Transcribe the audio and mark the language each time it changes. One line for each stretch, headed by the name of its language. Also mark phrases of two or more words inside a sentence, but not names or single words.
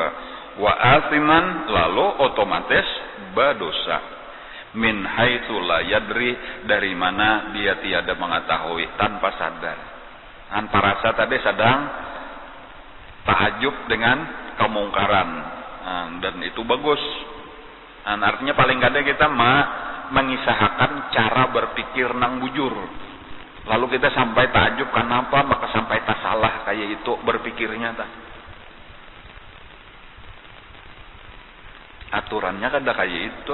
Arabic: Wa asiman,
Indonesian: lalu otomatis berdosa.
Arabic: Min haitsu la yadri,
Indonesian: dari mana dia tiada mengetahui, tanpa sadar. Tanpa rasa tadi sedang ta'ajub dengan kemungkaran. Dan itu bagus.
Banjar: Artinya paling kada kita mengisahkan cara berpikir nang bujur. Lalu kita sampai takjub kenapa maka sampai tak salah kayak itu berpikirnya tak. Aturannya kada kayak itu.